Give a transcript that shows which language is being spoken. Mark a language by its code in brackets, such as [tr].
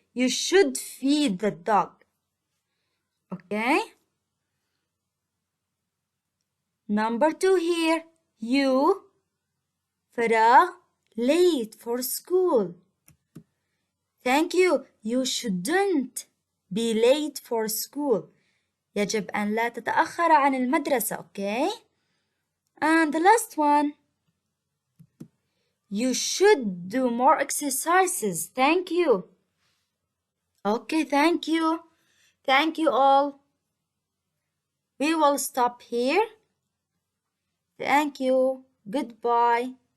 [en] You should feed the dog. Okay? Number 2 here, you, فراغ, late for school. Thank you. You shouldn't be late for school. [ar] يجب أن لا تتأخر عن المدرسة. [en] Okay? And the last one. You should do more exercises. Thank you. Okay, thank you. Thank you all. We will stop here. Thank you. Goodbye.